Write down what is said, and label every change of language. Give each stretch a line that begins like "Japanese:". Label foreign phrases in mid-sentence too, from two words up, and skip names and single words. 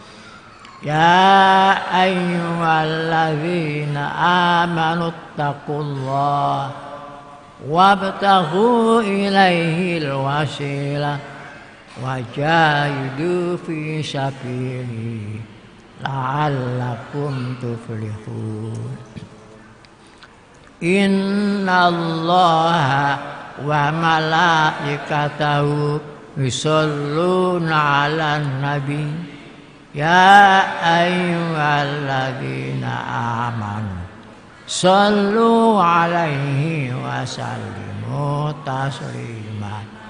Arabic: يا أيها الذين آمنوا اتقوا الله وابتغوا إليه الوسيلة وجاهدوا في سبيله لعلكم تفلحون. إن الله وملائكته يصلون على النبي يا أيها الذين آمنوا صلوا عليه وسلموا تسليما.